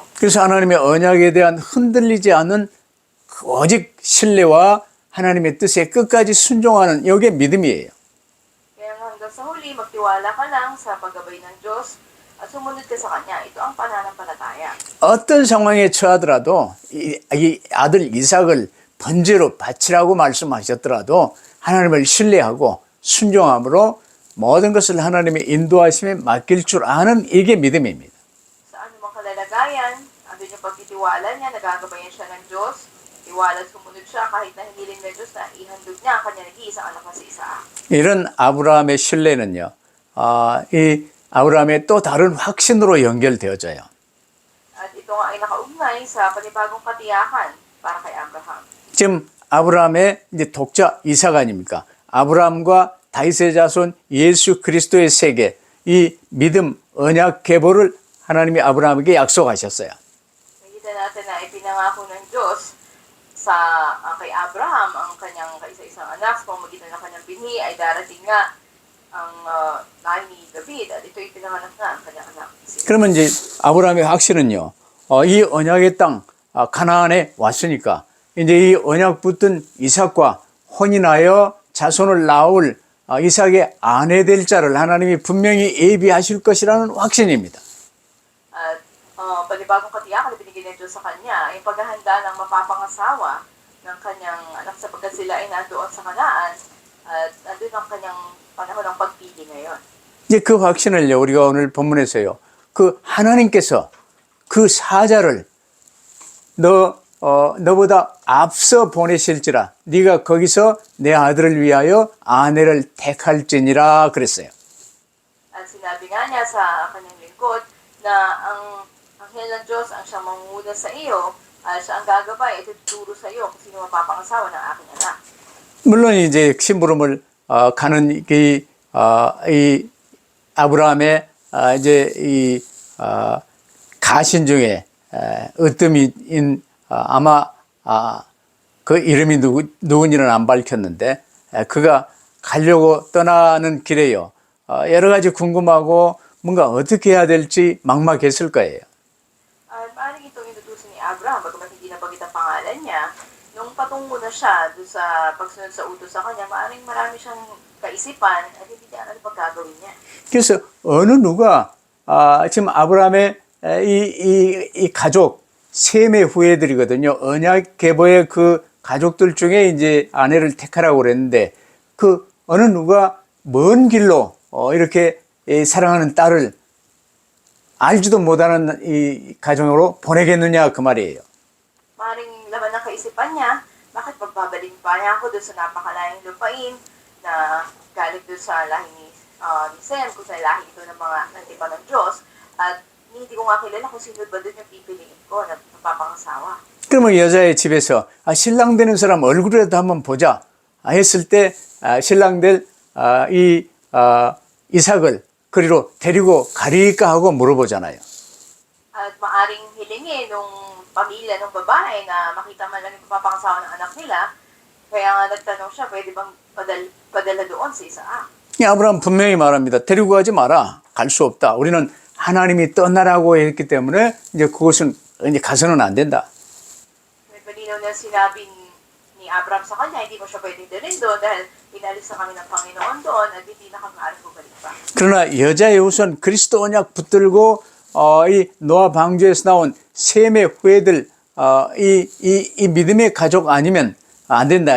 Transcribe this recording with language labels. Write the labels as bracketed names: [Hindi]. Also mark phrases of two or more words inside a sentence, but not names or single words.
[Korean] 그래서 하나님의 언약에 대한 흔들리지 않는 오직 신뢰와 하나님의 뜻에 끝까지 순종하는 이게 믿음이에요. [Filipino] Kaya hanggang sa huli, magtiwala ka lang sa paggabay ng Diyos at sumunod ka sa Kanya. Ito ang pananampalataya. [Korean] 어떤 상황에 처하더라도 이 아들 이삭을 번제로 바치라고 말씀하셨더라도 하나님을 신뢰하고 순종함으로 모든 것을 하나님의 인도하심에 맡길 줄 아는 이게 믿음입니다. [Filipino] Sa anumang kalalagayan, andun yung pagtitiwala niya, nagagabayan siya ng Diyos, tiwala at sumunod siya kahit na hiniling ng Diyos na ihandog niya ang kanya nag-iisang anak na si Isaac. [Korean] 이런 아브라함의 신뢰는요, 이 아브라함의 또 다른 확신으로 연결되어져요. [Filipino] At ito nga ay nakaugnay sa panibagong katiyakan para kay Abraham. [Korean] 지금 아브라함의 이제 독자 이삭 아닙니까? 아브라함과 다윗의 자손 예수 그리스도의 세계, 이 믿음 언약 계보를 하나님이 아브라함에게 약속하셨어요. [Filipino] Nakita natin na ipinangako ng Diyos sa kay Abraham ang kanyang kaisa-isang anak sa pamamagitan ng kanyang binhi ay darating nga ang lahi ni David at ito'y pinanganak na ang kanyang anak. [Korean] 그러면 이제 아브라함의 확신은요, 이 언약의 땅 가나안에 왔으니까 이제 이 언약 붙은 이삭과 혼인하여 자손을 낳을 이삭의 아내 될 자를 하나님이 분명히 예비하실 것이라는 확신입니다. [Filipino] At panibagong katiyakan na binigay ng Diyos sa kanya, yung paghahanda ng mapapangasawa ng kanyang anak sapagkat sila ay nandoon sa Kanaan at nandoon ang kanyang panahon ng pagpili ngayon. [Korean] 이제 그 확신을요, 우리가 오늘 본문에서요, 그 하나님께서 그 사자를 너보다 앞서 보내실지라 네가 거기서 내 아들을 위하여 아내를 택할지니라 그랬어요. [Filipino] At sinabi nga niya sa kanyang lingkod na ang anghel ng Diyos ang siyang mangunguna sa iyo at siya ang gagabay at tuturo sa iyo kung sino mapapangasawa ng aking anak. [Korean] 물론 이제 심부름을 가는 이 아브라함의 이제 이 가신 중에 으뜸인 아마 그 이름이 누군지는 안 밝혔는데 그가 가려고 떠나는 길에요. 여러 가지 궁금하고 뭔가 어떻게 해야 될지 막막했을 거예요. [Filipino] At maaaring itong inutusan ni Abraham, bagamat hindi nabanggit ang pangalan niya, nung patungo na siya doon sa pagsunod sa utos sa kanya, maaaring marami siyang kaisipan at hindi niya alam pagkagawin niya. [Korean] 그래서 어느 누가 지금 아브라함의 이 가족 셈의 후예들이거든요. 언약 계보의 그 가족들 중에 이제 아내를 택하라고 그랬는데 그 어느 누가 먼 길로 이렇게 사랑하는 딸을 알지도 못하는 이 가정으로 보내겠느냐 그 말이에요. [Filipino] Maaaring laman ng kaisipan niya, bakit pagbabalin pa niya ako doon sa napakalayang lupain na galing doon sa lahi ni Sem, kung sa lahi ito ng mga nandipa ng Diyos, at hindi ko nga kilala kung sino ba doon yung pipiliin ko na mapapangasawa. [Korean] 그러면 여자의 집에서 신랑 되는 사람 얼굴이라도 한번 보자 했을 때 신랑 될 이삭을 그리로 데리고 가리까 하고 물어보잖아요. [Filipino] At maaring hilingin nung pamilya ng babae na makita man lang yung papapangasawa ng anak nila, kaya nga nagtanong siya, pwede bang padala doon sa Isaac? [Korean] 이 아브라함 분명히 말합니다. 데리고 가지 마라. 갈 수 없다. 우리는 하나님이 떠나라고 했기 때문에 이제 그것은 이제 가서는 안 된다. [Filipino] May palinaw na sinabi ni Abraham sa kanya, hindi mo siya pwedeng dalhin doon dahil inalis na kami ng Panginoon doon at hindi na kami maaaring bumalik pa. [Korean] 그러나 여자의 우선 그리스도 언약 붙들고 이 노아 방주에서 나온 셈의 후예들 이 믿음의 가족 아니면 안 된다.